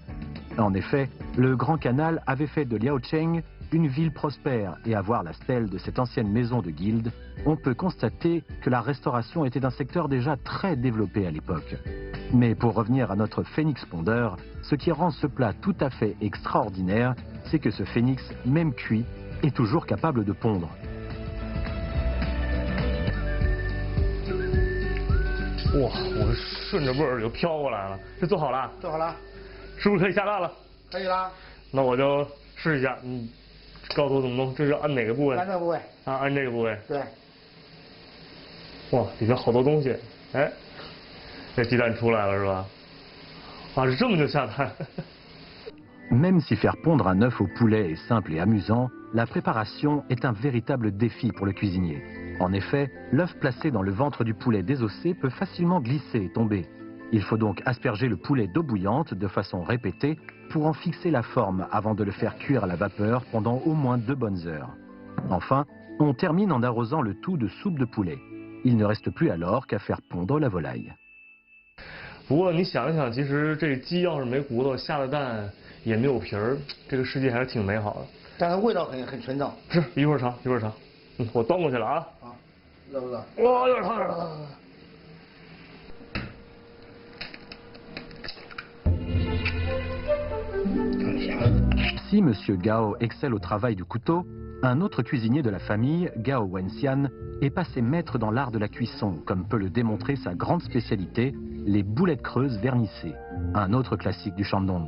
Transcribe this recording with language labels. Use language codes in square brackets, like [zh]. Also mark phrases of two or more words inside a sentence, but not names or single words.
[fr] En effet, le Grand Canal avait fait de Liaocheng une ville prospère, et à voir la stèle de cette ancienne maison de guilde, on peut constater que la restauration était un secteur déjà très développé à l'époque. Mais pour revenir à notre phénix pondeur, ce qui rend ce plat tout à fait extraordinaire, c'est que ce phénix, même cuit, est toujours capable de pondre. [zh] 哇，我顺着味儿就飘过来了。这做好了？做好了。是不是可以下蛋了？可以啦。那我就试一下，你告诉我怎么弄？这是按哪个部位？按这个部位。啊，按这个部位。对。哇，里面好多东西。哎，这鸡蛋出来了是吧？啊，是这么就下蛋。 [fr] Même si faire pondre un œuf au poulet est simple et amusant, la préparation est un véritable défi pour le cuisinier. En effet, l'œuf placé dans le ventre du poulet désossé peut facilement glisser et tomber. Il faut donc asperger le poulet d'eau bouillante de façon répétée pour en fixer la forme avant de le faire cuire à la vapeur pendant au moins 2 bonnes heures. Enfin, on termine en arrosant le tout de soupe de poulet. Il ne reste plus alors qu'à faire pondre la volaille. [zh] 不过你想一想，其实这鸡要是没骨头，下了蛋也没有皮儿，这个世界还是挺美好的。但是味道很纯正。是，一会儿尝，一会儿尝。我端过去了啊。啊，热不热？哇，有点烫着了。 [fr] Si M. Gao excelle au travail du couteau, un autre cuisinier de la famille, Gao Wenxian, est passé maître dans l'art de la cuisson, comme peut le démontrer sa grande spécialité, les boulettes creuses vernissées, un autre classique du Shandong.